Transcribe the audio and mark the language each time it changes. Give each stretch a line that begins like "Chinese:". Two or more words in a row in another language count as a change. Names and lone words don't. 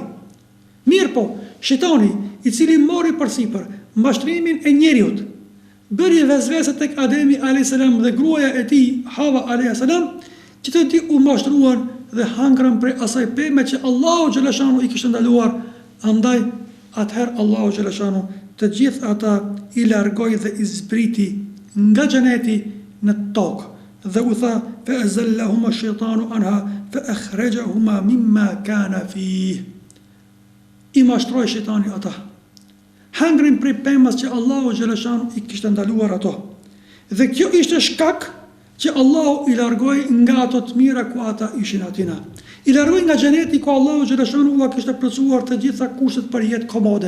Albanian: Mirë po, shejtani i cili mori përsipër mashtrimin e njeriut, bëri vezvese tek Ademi
Arabic: عليه السلام
Albanian: dhe gruaja e tij Hawa
Arabic: عليه السلام,
Albanian: që të dy u mashtruan dhe hangrën prej asaj peme që Allahu xhaleshano i kishte ndaluar. Andaj atëherë Allahu xhaleshano të gjithë ata i largoi dhe i zbriti nga xheneti në tokë dhe u tha
Arabic: فأزلهما الشيطان عنها فأخرجهما مما كان فيه.
Albanian: I mashtroi shejtani ata. Hangrin prej pemës që Allahu xhaleshano i kishte ndaluar ato. Dhe kjo ishte shkak që Allahu i largoi nga ato të mira ku ata ishin atina. I largoi nga xheneti ku Allahu xhaleshano u kishte plotësuar të gjitha kushtet për jetë komode.